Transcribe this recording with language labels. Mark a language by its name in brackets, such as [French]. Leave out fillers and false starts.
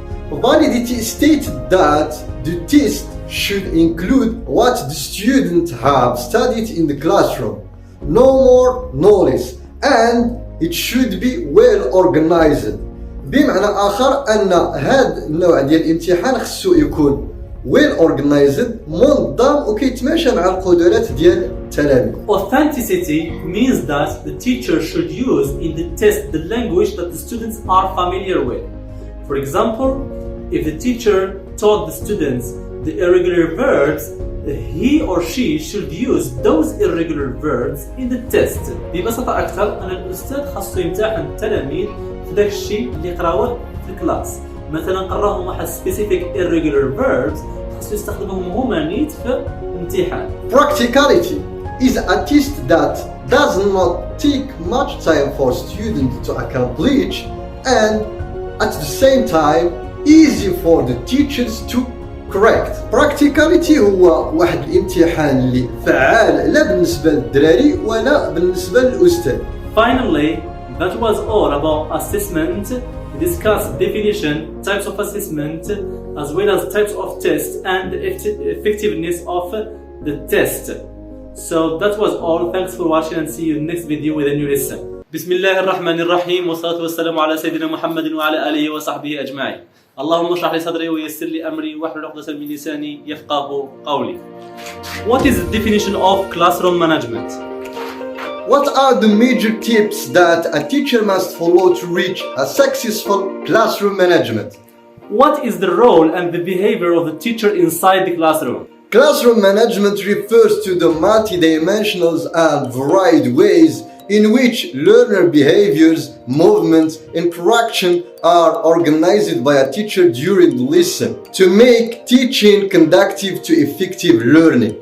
[English] Validity stated that the test should include what the student have studied in the classroom, no more, no less, and it should be well organized. [Arabic] بمعنى آخر أن هذا النوع ديال الامتحان خصو يكون [English] well organized، [Arabic] منظم وكيتماشى مع القدرات ديال التلاميذ. [English] Authenticity means that the teacher should use in the test the language that the students are familiar with. For example, if the teacher taught the students the irregular verbs, he or she should use those irregular verbs in the test. [Arabic] ببساطة أكثر أن الأستاذ خاصو يمتحن التلاميذ في داك الشيء اللي قراوه في الكلاس. مثلا قراهم واحد [English] specific irregular verbs [Arabic] خاصو يستخدموهم هما نيت في الامتحان. [English] Practicality is a test that does not take much time for students to accomplish and at the same time easy for the teachers to correct. [Arabic] Practicality هو واحد الامتحان اللي فعال لا بالنسبة للدراري ولا بالنسبة للأستاذ. [English] Finally, that was all about assessment. We discussed definition, types of assessment, as well as types of tests and the effectiveness of the test. So that was all. Thanks for watching and see you in the next video with a new lesson. [Arabic] بسم الله الرحمن الرحيم والصلاة والسلام على سيدنا محمد وعلى آله وصحبه أجمعين. اللهم اشرح لي صدري ويسر لي أمري واحلل عقدة من لساني يفقهوا قولي. [English] What is the definition of classroom management? What are the major tips that a teacher must follow to reach a successful classroom management? What is the role and the behavior of the teacher inside the classroom? Classroom management refers to the multidimensional and varied ways in which learner behaviors, movements, interaction are organized by a teacher during the lesson to make teaching conducive to effective learning.